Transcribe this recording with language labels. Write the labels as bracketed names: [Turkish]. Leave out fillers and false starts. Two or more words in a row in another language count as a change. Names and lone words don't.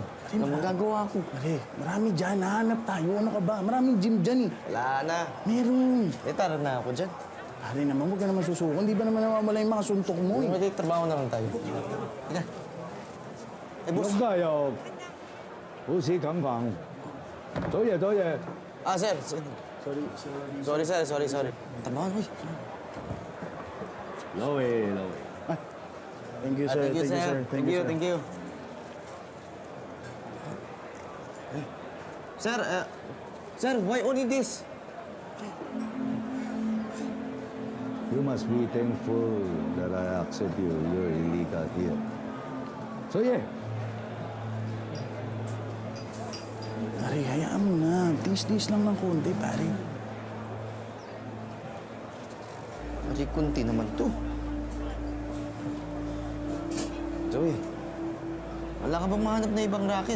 [Filipino] Ano magagawa ko? Pare, marami dyan. Nahanap tayo. Ano ka ba? Maraming gym dyan eh. Wala na. Meron. Tara na ako dyan. Pare naman, huwag ka naman susuko. Hindi ba naman nawawala yung mga suntok mo eh? May trabaho na lang tayo. Teka. Eh, boss. [Cantonese] 咁家又好似咁講， 走嘢。 [Filipino] Ah, sir. Sorry. Tamaan, uy. [Cantonese] 老嘢。 [English] Thank you, sir. Thank you. Sir, why only this? You must be thankful that I accept you. You're illegal here. [Cantonese] 走嘢。 [Filipino] Pare, hayaan mo na. Tiis-tiis lang ng konti, pare. Pari, kunti naman to. Joey, wala ka bang mahanap na ibang racket?